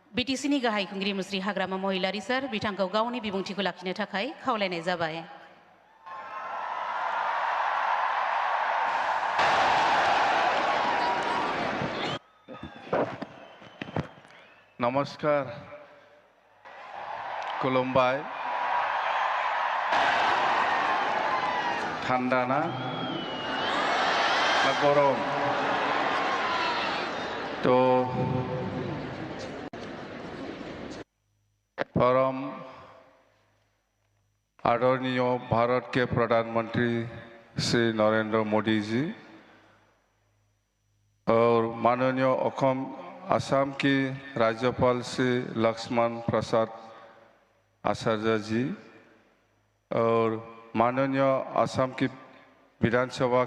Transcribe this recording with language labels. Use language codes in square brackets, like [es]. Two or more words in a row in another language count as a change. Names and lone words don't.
[brx] बिटिसिनि गाहाय खुंगिरि मुस्रि हाग्रामा महिलारि सार बिथांखौ गावनि बिबुंथिखौ लाखिनो थाखाय खावलायनाय जाबाय। नमस्कार, खुलुमबाय। [bn] ঠান্ডা না গরম? [hi] तो परम आदरणीय भारत के प्रधानमंत्री श्री नरेंद्र मोदी जी और माननीय असम की राज्यपाल श्री लक्ष्मण प्रसाद आचार्य जी और माननीय असम की विधानसभा